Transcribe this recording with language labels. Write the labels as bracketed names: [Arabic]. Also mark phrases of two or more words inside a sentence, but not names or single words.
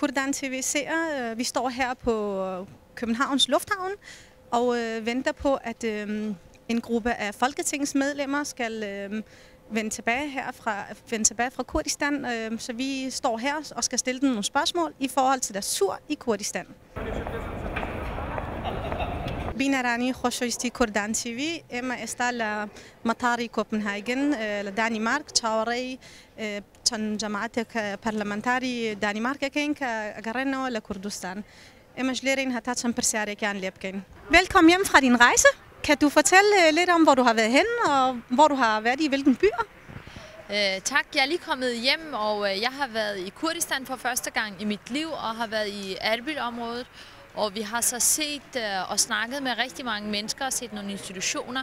[Danish] Kurdistan TV-seere. Vi står her på Københavns Lufthavn og venter på, at en gruppe af folketingsmedlemmer skal vende tilbage fra Kurdistan. Så vi står her og skal stille dem nogle spørgsmål i forhold til deres tur i Kurdistan. [Central Kurdish] بینەرانی خۆشەویستی کوردان TV ئێمە ئێستا لە مەتاری کۆپنهاگن لە دانیمارک چاوەڕێی چەند جەماعەتێک پەرلەمەنتاری دانیمارکەکەین کە ئەگەڕێنەوە لە کوردستان. ئێمەش لێرەین هەتا چەند پرسیارێکیان لێ بکەین. [Danish] Velkommen hjem fra din rejse. Kan du fortælle lidt om, hvor du har været henne, og hvor du har været i hvilken byer? Tak, jeg er lige kommet hjem, og jeg har været i Kurdistan for første gang i mit liv, og har været i Erbil-området. Og vi har så set og snakket med rigtig mange mennesker og set nogle institutioner.